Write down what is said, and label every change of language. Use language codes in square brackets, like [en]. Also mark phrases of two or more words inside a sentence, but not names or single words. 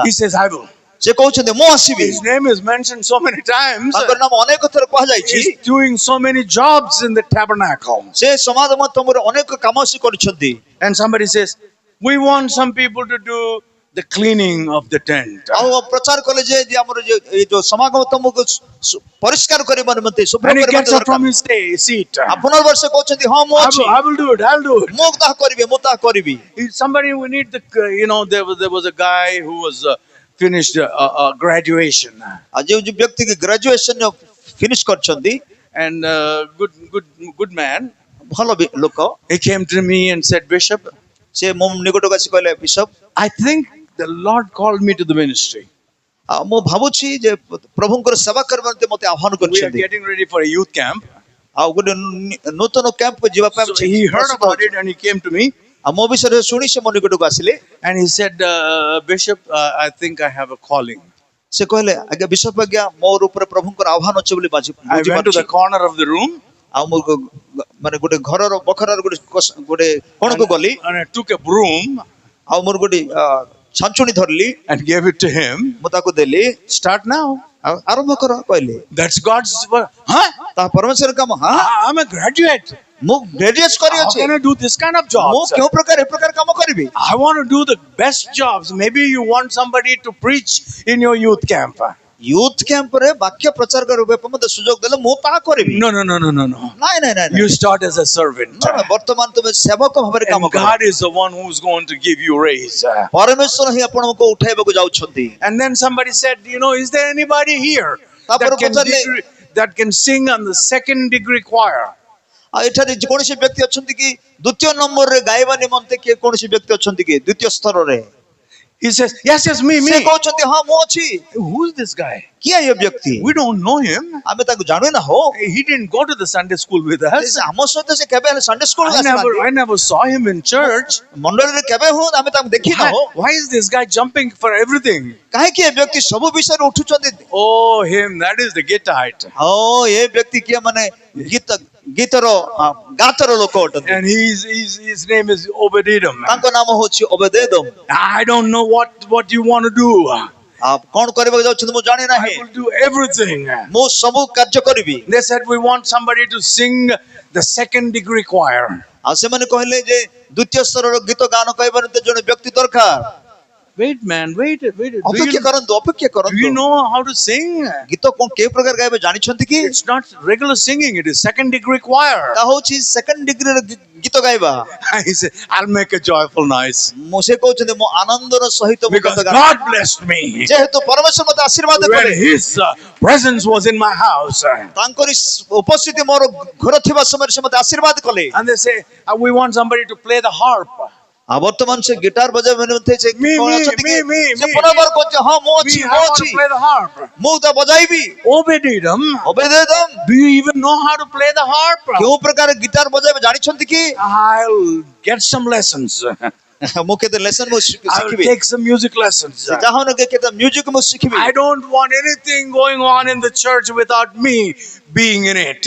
[en] he says, I will. [or] ସେ କହୁଛନ୍ତି ମୁଁ ଆସିବି। [en] His name is mentioned so many times. [or] ତାଙ୍କର ନାମ ଅନେକ ଥର କୁହାଯାଇଛି। [en] He's doing so many jobs in the tabernacle. [or] ସେ ସମାଗମ ତମର ଅନେକ କାମ ସେ କରିଛନ୍ତି। [en] And somebody says, we want some people to do the cleaning of the tent. [or] ଆଉ ପ୍ରଚାର କଲେ ଯେ ଆମର ଏ ଯୋଉ ସମାଗମ ତମକୁ ପରିଷ୍କାର କରିବା ନିମନ୍ତେ ଶୁଭ୍ର [en] And he [or] କରିବା [en] gets up from [or] ଦରକାର। [en] his seat. [or] ଆପଣ ବର୍ଷ କହୁଛନ୍ତି ହଁ ମୁଁ ଅଛି [en] I will do it. I'll do it. [or] ମୁଁ ତାହା କରିବି ମୁଁ ତାହା କରିବି। [en] Somebody, we need the, there was a guy who was finished graduation. [or] ଆଉ ଯେଉଁ ବ୍ୟକ୍ତି କି [en] graduation finish [or] କରିଛନ୍ତି [en] And good man. [or] ଭଲ ଲୋକ [en] He came to me and said, Bishop, [or] ସେ ମୋ ନିକଟକୁ ଆସି କହିଲେ ବିଶପ [en] I think the Lord called me to the ministry. [or] ଆଉ ମୁଁ ଭାବୁଛି ଯେ ପ୍ରଭୁଙ୍କର ସେବା କରିବା ନିମନ୍ତେ ମୋତେ ଆହ୍ୱାନ [en] We are [or] କରିଛନ୍ତି। [en] getting ready for a youth camp. [or] ଆଉ ଗୋଟେ ନୂତନ କ୍ୟାମ୍ପକୁ ଯିବା ପାଇଁ [en] So he heard about it and he came to me [or] ଆଉ ମୋ ବିଷୟରେ ଶୁଣି ସେ ମୋ ନିକଟକୁ ଆସିଲେ। [en] and he said, Bishop, I think I have a calling. [or] ସେ କହିଲେ ଆଜ୍ଞା ବିଶପ ଆଜ୍ଞା ମୋର ଉପରେ ପ୍ରଭୁଙ୍କର ଆହ୍ୱାନ ଅଛି ବୋଲି [en] I went to the corner of the room [or] ଆଉ ମୁଁ ମାନେ ଗୋଟେ ଘରର ବଖରାର ଗୋଟେ କୋଣକୁ ଗଲି [en] and I took a broom [or] ଆଉ ମୋର ଗୋଟେ ଛାଞ୍ଚୁଣି ଧରିଲି [en] and gave it to him. [or] ମୁଁ ତାକୁ ଦେଲି [en] Start now. [or] ଆଉ ଆରମ୍ଭ କର କହିଲେ। [en] That's God's word. Huh? [or] ତାହା ପରମେଶ୍ୱର କାମ। ହଁ [en] I'm a graduate. [or] ମୁଁ ଗ୍ରାଜୁଏଟ [en] How [or] କରିଅଛି [en] can I do this kind of [or] ମୁଁ [en] jobs? [or] କେଉଁ ପ୍ରକାର ଏ ପ୍ରକାର କାମ କରିବି। [en] I want to do the best jobs. Maybe you want somebody to preach in your youth camp. [or] ୟୁଥ କ୍ୟାମ୍ପରେ ବାକ୍ୟ ପ୍ରଚାର କରିବା ପାଇଁ ମୋତେ ସୁଯୋଗ ଦେଲେ ମୁଁ ତାହା କରିବି। [en] No. [or] ନାଇଁ ନାଇଁ ନାଇଁ [en] You start as a servant. [or] ବର୍ତ୍ତମାନ ତୁମେ ସେବକ ଭାବରେ କାମ [en] And [or] କର। [en] God is the one who's going to give you raise. [or] ପରମେଶ୍ୱର ହିଁ ଆପଣଙ୍କୁ ଉଠାଇବାକୁ ଯାଉଛନ୍ତି। [en] And then somebody said, is there anybody here [or] ତାପରେ [en] that [or] ପଚାରିଲେ [en] that can sing on the second degree choir? [or] ଆଉ ଏଠାରେ କୌଣସି ବ୍ୟକ୍ତି ଅଛନ୍ତି କି ଦ୍ୱିତୀୟ ନମ୍ବରରେ ଗାଇବା ନିମନ୍ତେ କିଏ କୌଣସି ବ୍ୟକ୍ତି ଅଛନ୍ତି କି ଦ୍ୱିତୀୟ ସ୍ତରରେ? [en] He says, yes, me. [or] ସେ କହୁଛନ୍ତି ହଁ ମୁଁ ଅଛି। [en] Who's this guy? [or] କିଏ ଏ ବ୍ୟକ୍ତି? [en] We don't know him. [or] ଆମେ ତାକୁ ଜାଣୁ ନା ହୋ। [en] He didn't go to the Sunday school with us. [or] ଆମ ସହିତ ସେ କେବେ ହେଲେ [en] Sunday school I never saw him in church. [or] ମଣ୍ଡଳୀରେ କେବେ ହଉ ଆମେ ତାକୁ ଦେଖି ନା ହୋ। [en] Why is this guy jumping for everything? [or] କାହିଁକି ଏ ବ୍ୟକ୍ତି ସବୁ ବିଷୟରେ ଉଠୁଛନ୍ତି? [en] Oh, him. That is the Gittite. [or] ହଁ ଏ ବ୍ୟକ୍ତି କିଏ ମାନେ ଗୀତର ଗାତର ଲୋକ ଅଟନ୍ତି। [en] And his name is Obed-Edom. [or] ତାଙ୍କ ନାମ ହଉଛି ଅବେଦେଦୋମ। [en] I don't know what you want to do. [or] କଣ କରିବାକୁ ଯାଉଛନ୍ତି ମୁଁ ଜାଣି [en] I [or] ନାହିଁ। [en] will do everything. [or] ମୁଁ ସବୁ କାର୍ଯ୍ୟ କରିବି। [en] They said, we want somebody to sing the second degree choir. [or] ଆଉ ସେମାନେ କହିଲେ ଯେ ଦ୍ୱିତୀୟ ସ୍ତରର ଗୀତ ଗାନ ଗାଇବା ନିମନ୍ତେ ଜଣେ ବ୍ୟକ୍ତି ଦରକାର। [en] Wait, man, wait. [or] ଅପେକ୍ଷା କରନ୍ତୁ ଅପେକ୍ଷା [en] Do [or] କରନ୍ତୁ [en] you know how to sing? [or] ଗୀତ କଣ କେଉଁ ପ୍ରକାର ଗାଇବେ ଜାଣିଛନ୍ତି କି [en] It's not regular singing, it is second degree choir. [or] ତାହା ହଉଛି [en] second degree [or] ଗୀତ ଗାଇବା [en] He said, I'll make a joyful noise [or] ମୁଁ ସେ କହୁଛନ୍ତି ମୁଁ ଆନନ୍ଦର ସହିତ ମୁଁ [en] because [or] ଗୀତ ଗାଏ [en] God blessed me. [or] ଯେହେତୁ ପରମେଶ୍ୱର ମୋତେ ଆଶୀର୍ବାଦ [en] When [or] କଲେ [en] His presence was in my house. [or] ତାଙ୍କରି ଉପସ୍ଥିତି ମୋର ଘର ଥିବା ସମୟରେ ସେ ମୋତେ ଆଶୀର୍ବାଦ କଲେ [en] And they say, we want somebody to play the harp. [or] ଆଉ ବର୍ତ୍ତମାନ ସେ ଗିଟାର ବଜାଇବା ନିମନ୍ତେ ସେ [en] Me, [or] କଣ [en] me, [or] ଅଛନ୍ତି କି? [en] me, [or] ସେ [en] me, [or] ପୁନର୍ବାର କହୁଛି ହଁ ମୁଁ [en] Me, [or] ଅଛି [en] I [or] ମୁଁ [en] want to [or] ଅଛି [en] play the harp. [or] ମୁଁ ତ ବଜାଇବି [en] Obed-Edom, [or] ଅବେଦେଦମ୍ [en] do you even know how to play the harp? [or] କେଉଁ ପ୍ରକାର ଗିଟାର ବଜାଇବା ଜାଣିଛନ୍ତି କି [en] I'll get some lessons. [or] ମୁଁ କେତେ ଲେସନ ମୁଁ [en] I'll [or] ଶିଖିବି [en] take some music lessons. [or] ଚାହୁଁନ କି କେତେ ମ୍ୟୁଜିକ ମୁଁ ଶିଖିବି [en] I don't want anything going on in the church without me being in it.